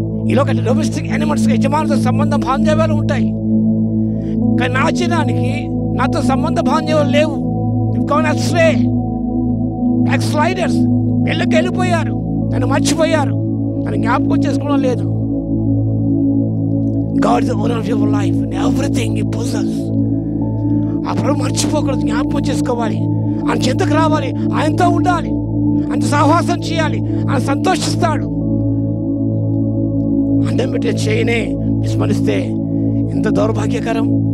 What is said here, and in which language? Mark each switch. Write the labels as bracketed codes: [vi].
[te] ఈలోక [en] domestic animals [te] యజమానులతో సంబంధ బాంధవ్యాలు ఉంటాయి. కానీ నా జనానికి నాతో సంబంధ బాంధవ్యాలు లేవు. బ్యాక్స్లైడర్స్ వెళ్ళిపోయారు, నన్ను మర్చిపోయారు, నన్ను జ్ఞాపకం చేసుకోవడం లేదు. [en] God is the owner of your life and everything you possess. [te] ఆ ప్రభు మర్చిపోకూడదు, జ్ఞాపకం చేసుకోవాలి. ఆయన చెంతకు రావాలి, ఆయనతో ఉండాలి, ఆయన సహవాసం చేయాలి. ఆయన సంతోషిస్తాడు. అన్నం పెట్టే చేయనే విస్మరిస్తే ఎంత దౌర్భాగ్యకరం.